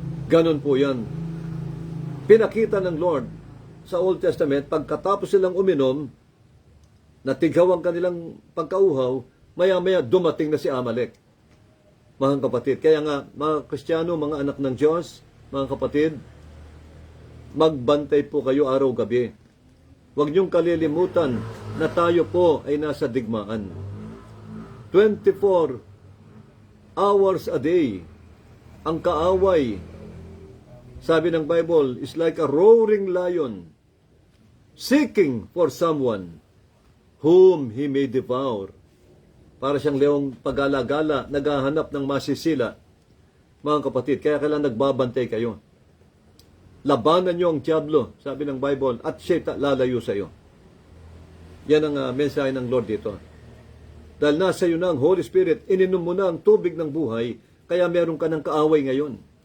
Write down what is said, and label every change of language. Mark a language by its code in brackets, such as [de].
[tl] Ganon po yan. Pinakita ng Lord sa Old Testament, pagkatapos silang uminom, natighaw ang kanilang pagkauhaw, maya-maya dumating na si Amalek. Mga kapatid, kaya nga, mga Kristiyano, mga anak ng Diyos, mga kapatid, magbantay po kayo araw-gabi. Huwag niyong kalilimutan na tayo po ay nasa digmaan. [en] 24 hours a day, [tl] ang kaaway, sabi ng [en] Bible, is like a roaring lion, seeking for someone whom he may devour. [tl] Para siyang leong pagala-gala, naghahanap ng masisila. Mga kapatid, kaya kailangan nagbabantay kayo. Labanan niyo ang Diablo, sabi ng Bible, at siya lalayo sa iyo. Yan ang mensahe ng Lord dito. Dahil nasa iyo na ang Holy Spirit, ininom mo na ang tubig ng buhay, kaya meron ka ng kaaway ngayon.